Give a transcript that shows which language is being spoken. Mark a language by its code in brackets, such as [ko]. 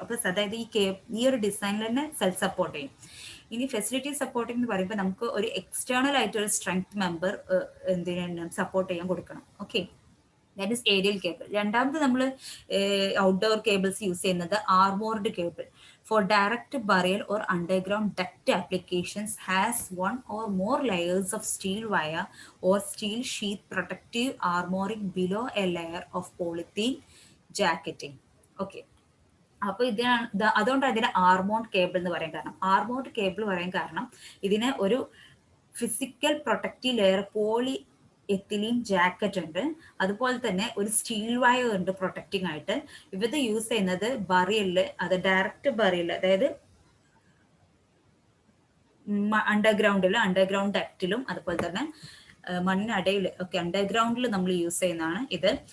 [ml] അപ്പോൾ അതായത് ഈ ഒരു ഡിസൈനിൽ തന്നെ സെൽഫ് സപ്പോർട്ട് ചെയ്യും. ഇനി ഫെസിലിറ്റി സപ്പോർട്ടിംഗ് എന്ന് പറയുമ്പോൾ നമുക്ക് ഒരു എക്സ്റ്റേണൽ ആയിട്ട് ഒരു സ്ട്രെങ്ത് മെമ്പർ എന്തിനാണ് സപ്പോർട്ട് ചെയ്യാൻ കൊടുക്കണം. Okay, [en] That is aerial cable. [ml] രണ്ടാമത് നമ്മൾ ഔട്ട്ഡോർ കേബിൾസ് യൂസ് ചെയ്യുന്നത് ആർമോർഡ് cable. [en] For direct burial or underground duct applications has one or more layers of steel wire or steel sheath protective armoring below a layer of polythene jacketing. [ml] Okay, അപ്പോൾ അതുകൊണ്ട് അതിനെ ആർമോർഡ് cable എന്ന് പറയാൻ കാരണം, ആർമോർഡ് cable പറയാൻ കാരണം ഇതിന് ഒരു physical protective layer poly ethylene jacket ഉണ്ട്, അതുപോലെ തന്നെ ഒരു സ്റ്റീൽ വയർ ഉണ്ട് പ്രൊട്ടക്റ്റിംഗ് ആയിട്ട്. ഇത് യൂസ് ചെയ്യുന്നത് ബറിയലില്, അത് ഡയറക്റ്റ് ബറിയൽ, അതായത് അണ്ടർഗ്രൗണ്ട് ഡക്റ്റിലും അതുപോലെ തന്നെ മണ്ണിനടയിൽ ഒക്കെ അണ്ടർഗ്രൗണ്ടിൽ നമ്മൾ യൂസ് ചെയ്യുന്നതാണ് ഇത്.